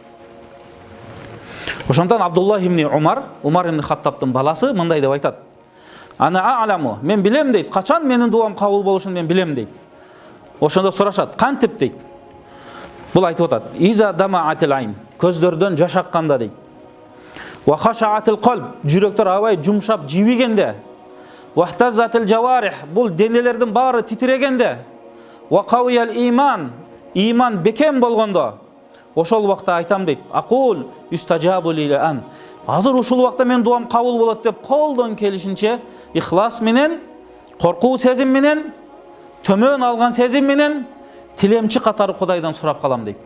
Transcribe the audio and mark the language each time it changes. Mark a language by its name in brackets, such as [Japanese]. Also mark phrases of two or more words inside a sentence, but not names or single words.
[Kyrgyz] Ошондон Абдулла ибн Умар ибн Хаттабтын баласы мындай деп айтат: [Arabic] "أنا أعلم", [Kyrgyz] мен билем дейт, качан менин дуам кабыл болушун мен билем дейт. Ошондо сурашат: "Кантип?" дейт. Бул айтып атат: [Arabic] "إذا دمعت العين", [Kyrgyz] көздөрдөн жаш акканда дейт. [Arabic] "وخشع القلب", [Kyrgyz] жүрөктөр абай жумшап жибигенде. [Arabic] "واهتزت الجوارح", [Kyrgyz] бул денелердин баары титирегенде. [Arabic] "وقوي الإيمان", [Kyrgyz] иман бекем болгондо. Ошол убакта айтам дейт: [Arabic] "أقول يستجاب لي الآن", [Kyrgyz] азыр ушул убакта мен дуам кабыл болот деп колдон келишинче ихлас менен, коркуу сезим менен, төмөн алган сезим менен тилемчи катары Кудайдан сурап калам дейт.